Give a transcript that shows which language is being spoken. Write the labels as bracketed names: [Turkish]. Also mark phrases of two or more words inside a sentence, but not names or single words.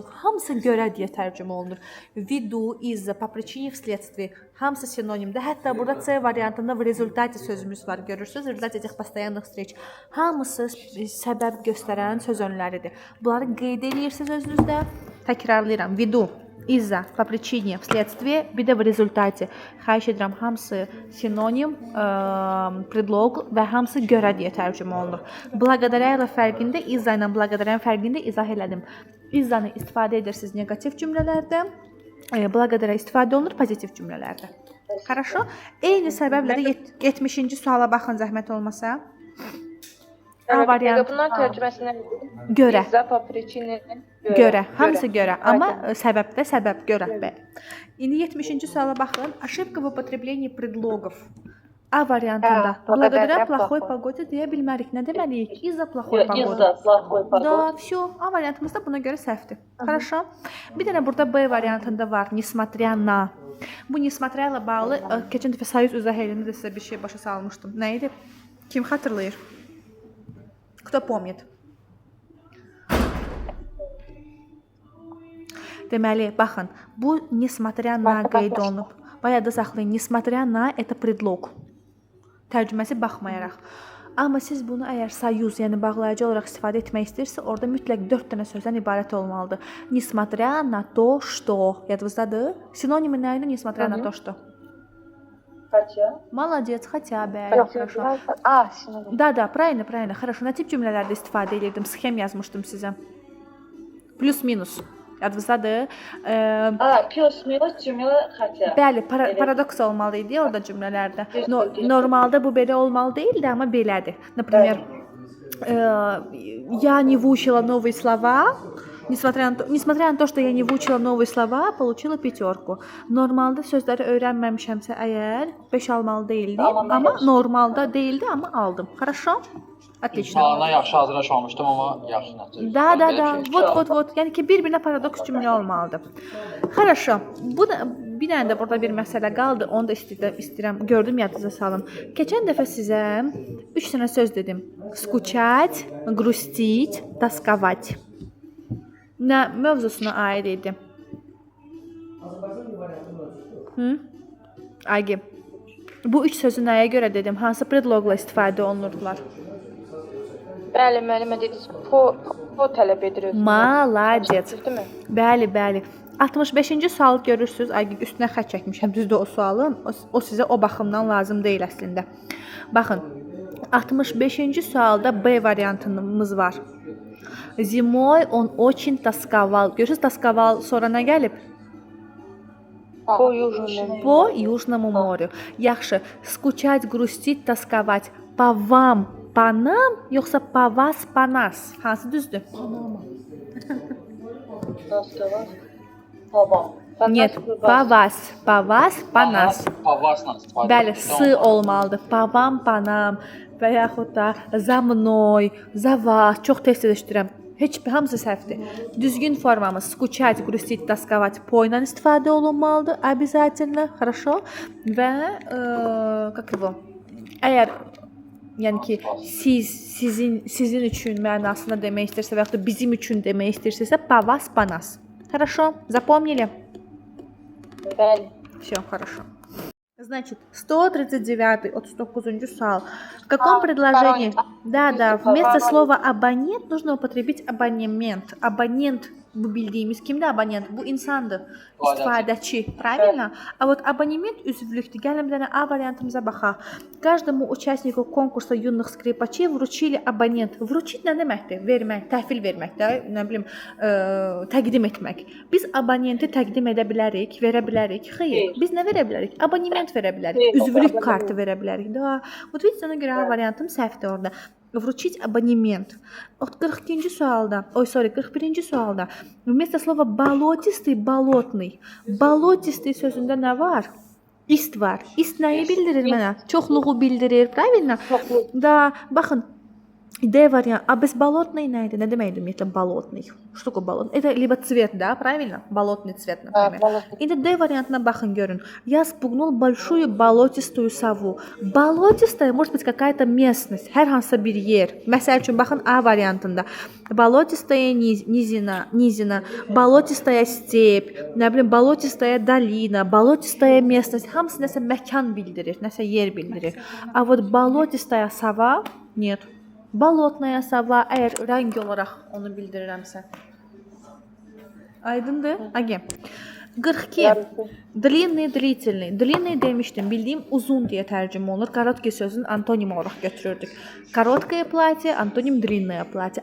[Azerbaijani] Hamısı görə deyə tərcümə olunur. [Russian] Ввиду, из-за, по причине, вследствие. [Azerbaijani] Hamısı sinonimdir. Hətta burada C variantında [Russian] в результате [Azerbaijani] sözümüz var. Görürsüz? [Russian] В результате этих постоянных встреч. [Azerbaijani] Hamısı səbəb göstərən söz önləridir. Bunları qeyd edirsiniz özünüzdə. Təkrarlayıram. [Russian] Ввиду, из-за, по причине, вследствие, [Azerbaijani] bir də [Russian] в результате. [Azerbaijani] Xahiş edirəm, hamısı sinonim, предлог və hamısı görə deyə tərcümə olunur. Благодаря ilə fərqində, из-за ilə благодаря fərqində izah elədim. İzzanı istifadə edirsiniz negativ cümlələrdə, благодаря istifadə olunur pozitiv cümlələrdə. [Russian] Хорошо? [Azerbaijani] Eyni səbəblə də 70-ci suala baxın zəhmət olmasa. A variantı Bunların tərcüməsi nədir? görə. [Russian] İzza, po причине, [Azerbaijani] Görə, hamısı görə, amma səbəbdə səbəb görə. İndi 70-ci suala baxın. [Russian] Ошибка в употреблении предлогов. [Azerbaijani] A variantında [Russian] благодаря плохой погоде [Azerbaijani] deyə bilmərik. Nə deməliyik? [Russian] Из-за плохой pогоды. İzza, plохой Да, pогоды. все. [Azerbaijani] A variantımızda buna görə səhvdir. [Russian] Хорошо? [Azerbaijani] Bir dənə burada B variantında var. [Russian] Несмотря на. [Azerbaijani] Bu несмотря ilə bağlı keçən dəfə soyuz izah eləyəndə sizə bir şey başa salmışdım. Nə idi? Kim xatırlayır? [Russian] Кто помнит? [Azerbaijani] Deməli, baxın, bu [Russian] несмотря на [Azerbaijani] qeyd olunub. Bayaqda saxlayın. [Russian] Несмотря на это предлог. [Azerbaijani] Tərcüməsi baxmayaraq. Amma siz bunu əgər soyuz, yəni bağlayıcı olaraq istifadə etmək istəyirsə, orada mütləq 4 dənə sözdən ibarət olmalıdır. [Russian] Несмотря на то, что. [Azerbaijani] Yadınızdadır? Sinonimi nə idi? [Russian] Несмотря на то, что. Хотя. Молодец, хотя бы. Хорошо. [Azerbaijani] sinonim. [Russian] Да, правильно. Хорошо. [Azerbaijani] Nə tip cümlələrdə istifadə edirdim? Sxem yazmışdım sizə. Plus-minus. Yadınızdadır? Plus minus cümlə хотя. Bəli, paradoks olmalı idi orada cümlələrdə. Normalda bu belə olmalı deyildi, amma belədir. [Russian] Например, я не выучила новые слова. Несмотря на то, что я не выучила новые слова, получила 5. [Azerbaijani] Normalda sözləri öyrənməmişəmsə əgər 5 almalı deyildi, amma normalda deyildi, amma aldım. [Russian] Хорошо? Отлично. [Azerbaijani] İmtahana yaxşı hazırlaşmamışdım, amma yaxşı nəticə. [Russian] Да. Вот. [Azerbaijani] Yəni ki, bir-birinə paradoks cümlə olmalıdır. [Russian] Хорошо. [Azerbaijani] Bu da bir dənə də burada bir məsələ qaldı. Onu da istəyirəm, gördüm yadınıza salım. Keçən dəfə sizə 3 dənə söz dedim. [Russian] Скучать, грустить, тосковать. [Azerbaijani] Nə mövzusuna aid idi? Agi. Bu 3 sözü nəyə görə dedim? Hansı predloqla istifadə olunurdular? Bəli, müəllimə dediniz, po tələb edir özünə. [Russian] Молодец. [Turkish] Değil mi? [Azerbaijani] Bəli. 65-ci sualı görürsüz. Ay, üstünə xətt çəkmişəm. Düzdür o sualın. O sizə o baxımdan lazım deyil əslində. Baxın. 65-ci sualda B variantımız var. [Russian] Zimой он очень тосковал. [Azerbaijani] Görürsüz, тосковал sonra nə gəlib? [Russian] Po южному. По Южному морю. Yaxşı. Скучать, грустить, тосковать. По вам, по нам, yoxsa по вас, по нас? [Azerbaijani] Hansı düzdür? [Russian] Нет, по вас, по нас. [Azerbaijani] Pavasla istifadə Bəli, s olmalıdır. [Russian] По вам, по нам [Azerbaijani] və yaxud da [Russian] за мной, за вас. [Azerbaijani] Çox tez eşidirəm. Heç hamısı səhvdir. Düzgün formamız [Russian] скучать, грустить, тосковать po [Azerbaijani] ilə istifadə olunmalıdır. [Russian] Обязательно, хорошо? Və как его? [Azerbaijani] Əgər yəni ki, sizin üçün mənasında demək istəyirsə və yaxud da bizim üçün demək istəyirsə, [Russian] по вас, по нас. Хорошо? Запомнили? [Azerbaijani] Bəli. [Russian] Все, хорошо. Значит, 139, 39 суал. В каком предложении? Да, вместо слова абонент нужно употребить абонемент. [Azerbaijani] Абонент Bu bildiyimiz kimdir abonent? Bu insandır. İstifadəçi. İstifadəçi. [Russian] Правильно? А вот абонемент üzvlükdür. [Azerbaijani] Gəlin bir dənə A variantımıza baxaq. [Russian] Каждому участнику конкурса юных скрипачей вручили абонент. [Azerbaijani] Вручить nə deməkdir? Vermək, təhvil vermək də, nə bilim, təqdim etmək. Biz abonenti təqdim edə bilərik, verə bilərik. Xeyr, biz nə verə bilərik? Abonement verə bilərik, üzvlük kartı verə bilərik. [Russian] Da, вот видите, [Azerbaijani] ona görə A variantım səhvdir orada. [Russian] Вручить абонемент. Вот [Azerbaijani] 42-ci sualda, 41-ci sualda [Russian] вместо слова болотистый, болотный. [Azerbaijani] Болотистый sözündə nə var? İst var. İst nəyi bildirir mənə? Çoxluğu bildirir, правильно? Da, baxın. D variant. [Russian] А безболотный [Azerbaijani] nə idi? Nə deməkdir ümumiyyətlə болотный? [Russian] Что такое болотный? Это либо цвет, да, правильно? Болотный цвет, например. [Azerbaijani] İndi D variantına baxın görün. [Russian] Я спугнул большую болотистую сову. Болотистая может быть какая-то местность, [Azerbaijani] hər hansısa bir yer. Məsəl üçün baxın A variantında. [Russian] Болотистая низина, болотистая степь, [Azerbaijani] nə bilim, [Russian] болотистая долина, болотистая местность. [Azerbaijani] Hamısı nəsə məkan bildirir, nəsə yer bildirir. [Russian] А вот болотистая сова нет. болотная сова [Azerbaijani] əgər rəng olaraq onu bildirirəmsə. Aydındır? Agi. 42. [Russian] Длинный, длительный. Длинный demişdim. [Azerbaijani] Bildiyim uzun deyə tərcümə olunur. Короткий sözün antonimi olaraq götürürdük. [Russian] Короткое платье, антоним длинное платье.